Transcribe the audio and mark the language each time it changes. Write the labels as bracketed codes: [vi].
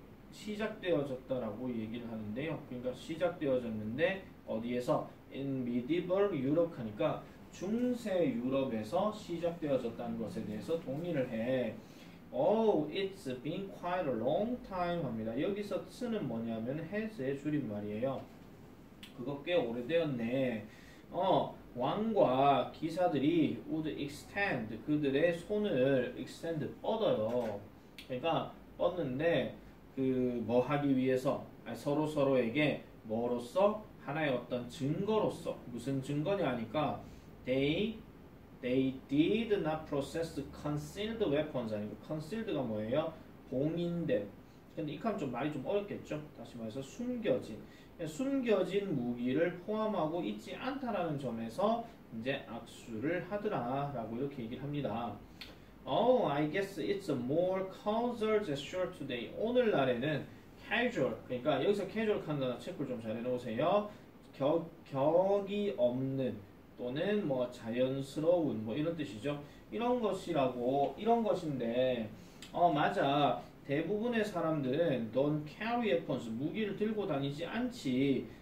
[ko] 시작되어졌다라고 얘기를 하는데요. 그러니까 시작되어졌는데 어디에서? [en] In medieval Europe [ko] 하니까 중세 유럽에서 시작되어졌다는 것에 대해서 동의를 해. [en] Oh, it's been quite a long time [ko] 합니다. 여기서 쓰는 뭐냐면 has의 줄임말이에요. 그거 꽤 오래되었네. 왕과 기사들이 [en] would extend, [ko] 그들의 손을 extend, 뻗어요. 그러니까 뻗는데 뭐 하기 위해서? 서로에게 뭐로써? 하나의 어떤 증거로서. 무슨 증거냐 하니까 [en] they did not possess concealed weapons. [ko] 아니고 concealed가 뭐예요? 봉인된. 근데 이칸 좀 말이 좀 어렵겠죠? 다시 말해서 숨겨진 무기를 포함하고 있지 않다라는 점에서 이제 악수를 하더라라고 이렇게 얘기를 합니다. [en] I guess it's a more casual gesture today. [ko] 오늘날에는 casual, 그러니까 여기서 casual 한다는 체크를 좀 잘 해놓으세요. 격이 없는 또는 뭐 자연스러운 뭐 이런 뜻이죠. 이런 것인데 맞아. 대부분의 사람들은 [en] don't carry weapons, [ko] 무기를 들고 다니지 않지.